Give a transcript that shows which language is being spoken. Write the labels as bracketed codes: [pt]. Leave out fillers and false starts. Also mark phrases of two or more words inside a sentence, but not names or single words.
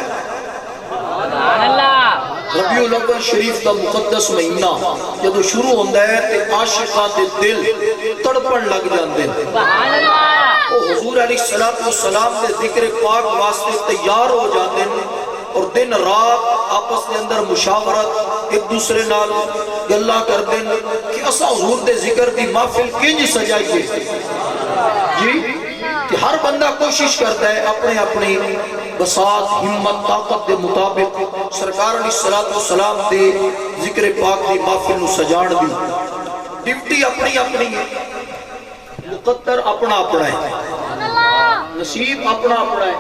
[ur] ربیع الاول شریف کا مقدس مہینہ [pa] جدو شروع ہوتا ہے تو عاشقاں دے دل تڑپن لگ جاندے ہیں، وہ حضور علیہ السلام دے ذکر پاک واسطے تیار ہو جاندے ہیں، [ur] اور دن رات آپس کے اندر مشاورت ایک دوسرے [pa] نال گلاں کردے ہیں کہ اسا حضور دے ذکر دی محفل کنج سجائیے جی، [ur] کہ ہر بندہ کوشش کرتا ہے اپنے اپنی بساط ہمت طاقت [pa] دے مطابق سرکار علیہ السلام دے ذکر پاک دی محفل نو سجان دی۔ [ur] ڈیوٹی اپنی اپنی ہے، مقدر اپنا اپنا ہے، نصیب اپنا اپنا ہے۔